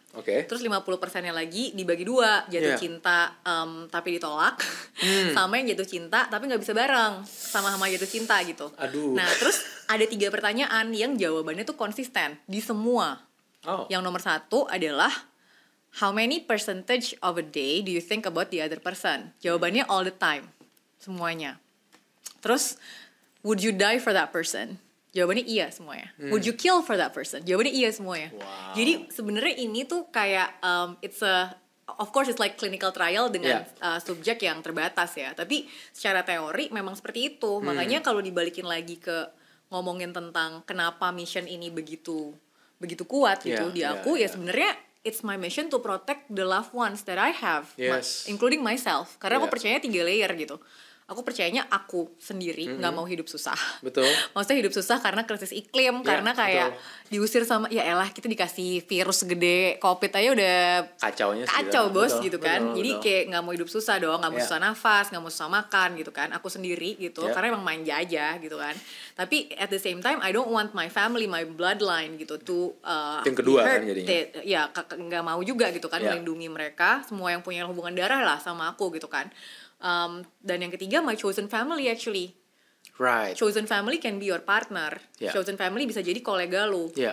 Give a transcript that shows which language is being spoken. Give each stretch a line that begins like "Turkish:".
Indonesian: Terus 50%-nya lagi dibagi 2, jatuh cinta tapi ditolak, sama yang jatuh cinta tapi nggak bisa bareng sama jatuh cinta gitu. Nah terus ada 3 pertanyaan yang jawabannya tuh konsisten di semua. Yang nomor 1 adalah
English: how many percentage of a day do you think about the other person?
Indonesian: Jawabannya
English: all the time,
Indonesian: semuanya. Terus
English: would you die for that person?
Indonesian: Jawabannya iya semuanya.
English: Would you kill for that person?
Indonesian: Jawabannya iya semuanya. Wow. Jadi sebenarnya ini tuh kayak
English: it's a of course it's like clinical trial
Indonesian: dengan subjek yang terbatas ya. Tapi secara teori memang seperti itu. Makanya kalau dibalikin lagi ke ngomongin tentang kenapa mission ini begitu kuat gitu di aku ya sebenarnya
English: it's my mission to protect the loved ones that I have, including myself.
Indonesian: Karena aku percayanya 3 layer gitu. Aku percayanya aku sendiri nggak mau hidup susah. Betul. Maksudnya hidup susah karena krisis iklim, karena kayak diusir sama ya elah kita dikasih virus gede, COVID aja udah kacau bos gitu kan. Jadi kayak nggak mau hidup susah dong, nggak mau susah nafas, nggak mau susah makan gitu kan. Aku sendiri gitu, karena emang manja aja gitu kan. Tapi
English: at the same time I don't want my family, my bloodline gitu to
Indonesian: yang kedua kan jadinya. Ya nggak mau juga gitu kan melindungi mereka, semua yang punya hubungan darah lah sama aku gitu kan. Dan yang ketiga
English: my chosen family actually. Right. Chosen family can be your partner. Chosen family
Indonesian: bisa jadi kolega lu.